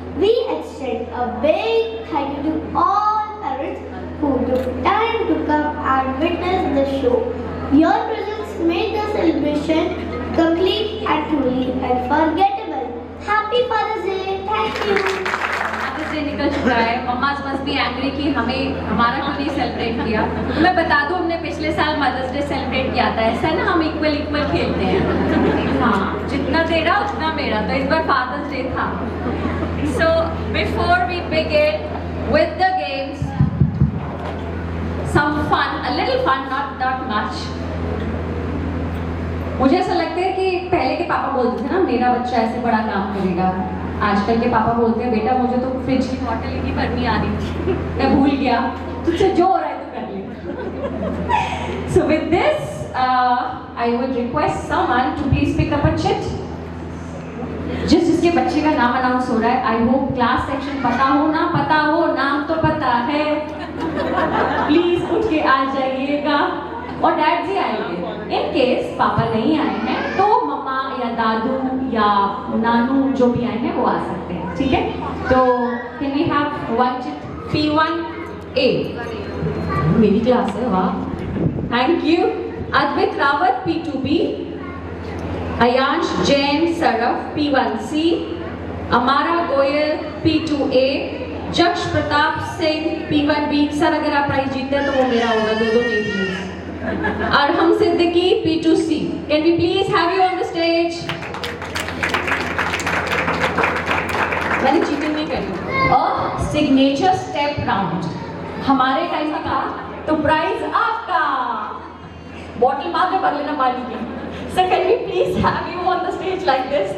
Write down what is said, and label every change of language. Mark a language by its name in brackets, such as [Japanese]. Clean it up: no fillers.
[English] We extend a big thank you to all parents who took time to come and witness the show. Your presence made the celebration complete and truly unforgettable. Happy Father's Day! Thank you. [Hindi] Mother's day निकल चुका है। [English] mammas must be angry [Hindi] कि हमें हमारा क्यों नहीं celebrate किया। तो मैं बता दूं, हमने पिछले साल मदर्स डे सेलिब्रेट किया था। ऐसा ना, हम इक्वल इक्वल खेलते हैं। हाँ, जितना तेरा उतना मेरा। तो इस बार फादर्स डे था। [English] So before we begin with the games, some fun, a little fun, not much. [Hindi] मुझे ऐसा लगता है कि पहले के पापा बोलते थे ना, मेरा बच्चा ऐसे बड़ा काम करेगा। आजकल के पापा बोलते हैं, बेटा मुझे तो फ्रिज की बॉटल ही नहीं भरनी आ रही थी, मैं भूल गया, तुझसे जो हो रहा है तो कर ले। [English] So with this, I would request someone to please pick up a chit. [Hindi] जिसके बच्चे का नाम अनाउंस हो रहा है, [English] I hope [Hindi] क्लास सेक्शन पता हो ना पता हो, नाम तो पता है, प्लीज उठ के आ जाइएगा। और डैड जी आएंगे। [English] in case [Hindi] पापा नहीं आए हैं तो मम्मा या दादू या नानू जो भी आए हैं वो आ सकते हैं, ठीक है। [English] तो can we have one chit P1A? [Hindi] मेरी क्लास है, वाह, thank you. अद्वित Rawat P2B, Ayansh Jain Surf P1C, अमारा Goyal P2A, जक्ष Pratap Singh P1B। Sir अगर आप प्राइज जीतते हैं तो वो मेरा होगा, दो नहीं please. [English] Arham Siddiqui P2C, can we please have you on the stage? [Hindi] मैंने चीटिंग नहीं करी। और सिग्नेचर स्टेप राउंड हमारे टाइम में था तो प्राइज आपका, बॉटल मार के भर लेना पानी की। [English] So can we please have you on the stage like this?